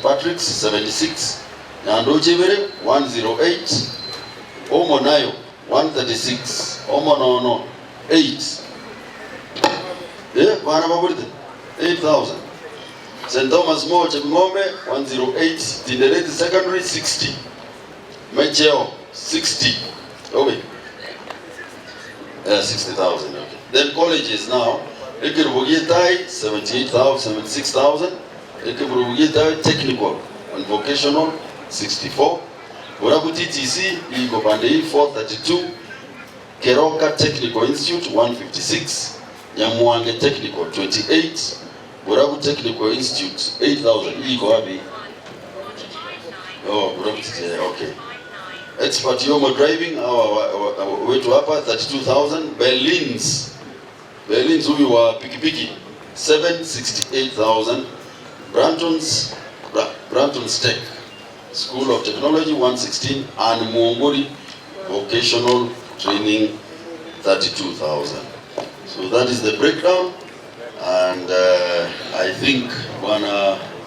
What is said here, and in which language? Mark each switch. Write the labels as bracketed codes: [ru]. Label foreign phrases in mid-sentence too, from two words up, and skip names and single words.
[en] Patrick's 76, Nyandochevere 108, Omonayo 136, Omonono 8, Bana Baburte 8,000, St. Thomas More Chebingombe 108, Tindereti Secondary 60, Mecheo 60, okay, 60,000, okay. Then colleges now, Ekirubugitai 76,000, Ekirubugitai Technical and Vocational 64, [sw] Burabu TTC iko pande hii 432, [en] Keroka Technical Institute 156, Nyamuange Technical 28, Burabu Technical Institute 8,000 [sw] iko wapi? [en] Oh, Burabu TTC, okay. Expert Yomo Driving [sw] wetu hapa [en] 32,000, Berlin's [sw] huyu wa pikipiki [en] 768,000, Branton's Tech School of Technology 116, and Muongori Vocational Training 32,000. So that is the breakdown, and I think Bwana